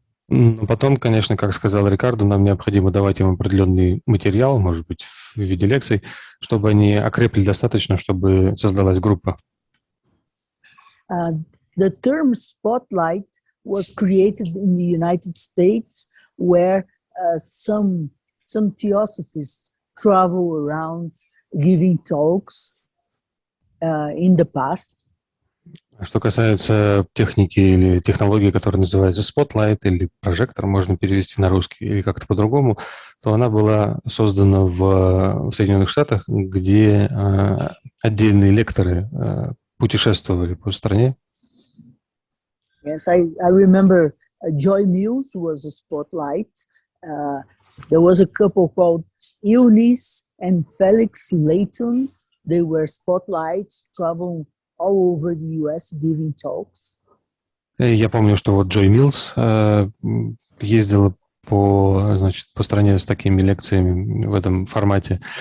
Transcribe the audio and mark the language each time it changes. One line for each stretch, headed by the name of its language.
Russian: Но потом, конечно, как сказал Рикардо, нам необходимо давать им определенный материал, может быть, в виде лекций, чтобы они окрепли достаточно, чтобы создалась группа.
English: The term spotlight was created in the United States, where some theosophists travel around giving talks in the past.
Russian: Что касается техники или технологии, которая называется Spotlight или прожектор, можно перевести на русский или как-то по-другому, то она была создана в Соединенных Штатах, где отдельные лекторы путешествовали по стране.
English: Yes, I remember Joy Mills was a spotlight. There was a couple called Eunice and Felix Layton. They were spotlights traveling all over the US giving talks.
Russian: Я помню, что вот Джой Миллс ездила по стране с такими лекциями в этом формате.